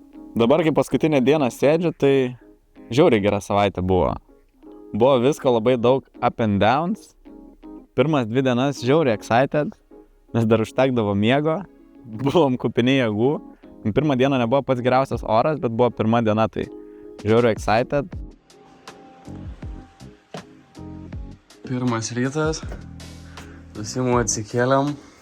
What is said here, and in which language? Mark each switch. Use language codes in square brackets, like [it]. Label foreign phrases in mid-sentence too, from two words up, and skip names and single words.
[lt] Dabar, kai paskutinę dieną sėdžiu, tai žiauriai gera savaitė buvo. Buvo visko labai daug [en] up and downs. [lt] Pirmas 2 dienas žiauriai excited, nes dar užtekdavo miego, buvom kupini jėgų. Pirmą dieną nebuvo pats geriausias oras, bet buvo pirma diena, tai žiauriai excited. Pirmas rytas, susimu atsikėlėm.